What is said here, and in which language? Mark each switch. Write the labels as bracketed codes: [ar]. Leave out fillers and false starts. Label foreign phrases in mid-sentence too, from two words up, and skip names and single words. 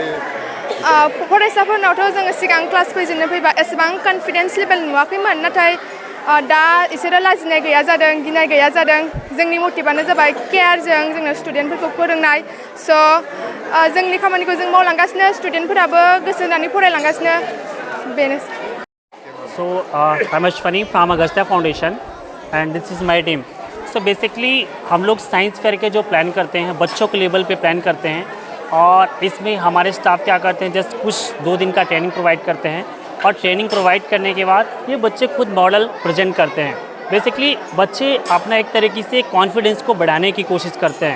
[brx] फरायसाफोरनावथ' जोङो सिगां क्लास फैजेननो फैबा एसेबां [en] confidence level [brx] नुवाखैमोन नाथाय दा इसोरो लाजिनाय गैया जादों गिनाय गैया जादों जोंनि मटिभानो जाबाय केयारजों जोङो स्टुडेन्टफोरखौ फोरोंनाय स' जोंनि खामानिखौ जों मावलांगासिनो स्टुडेन्टफोराबो गोसो होनानै फरायलांगासिनो बेनोसै [en] So I'm Ashwani from Agastya Foundation and this is my team. So basically [hi] हम लोग [en] science fair [hi] के जो प्लान करते हैं बच्चों के लेवल पे प्लान करते हैं और इसमें हमारे स्टाफ क्या करते हैं जस्ट कुछ 2 दिन का [en] training provide [hi] करते हैं और [en] training provide [hi] करने के बाद ये बच्चे खुद [en] model present [hi] करते हैं। बेसिकली बच्चे अपना एक तरीके से कॉन्फिडेंस को बढ़ाने की कोशिश करते हैं।